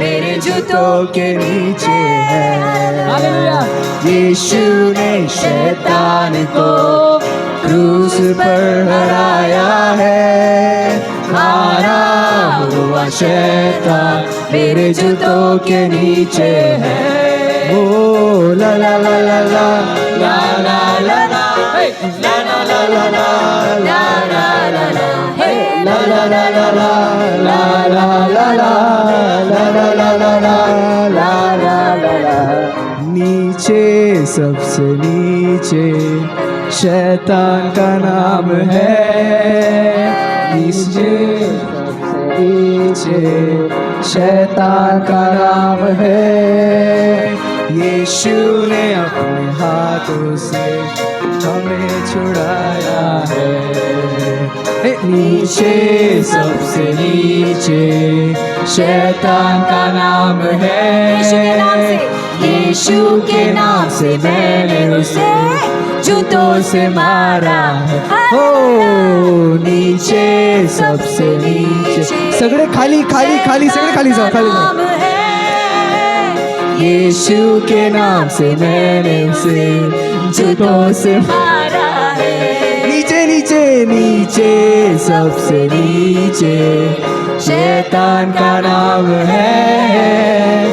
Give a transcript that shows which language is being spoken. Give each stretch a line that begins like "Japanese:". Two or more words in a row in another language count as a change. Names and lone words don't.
Hindi: मेरे जूतों के नीचे है। हालेलुया। यीशु ने शैतान को क्रूस पर हराया है। हारा हुआ शैतान मेरे जूतों के नीचे है। ओ ला ला ला ला ला ला ला ला ला ला ला ला ला ला ला ला ला ला हे ला ला ला ला ला ला ला ला ला ला ला ला ला ला ला ला ला। नीचे सबसे नीचे शैतान का नाम है। नीचे सबसे नीचे शैतान का नाम है। यीशु ने अपने हाथों से हमें छुड़ाया है। नीचे सबसे नीचे शैतान का नाम है। यीशु के नाम से मैंने उसे जूतों से मारा है। हो नीचे सबसे नीचे
Marathi: सगळे खाली खाली खाली सगळे खाली
Hindi: जाओ खाली जाओ। नाम है यीशु के नाम से मैंने उसे जूतों से मारा है। नीचे नीचे नीचे सबसे नीचे शैतान का नाम है।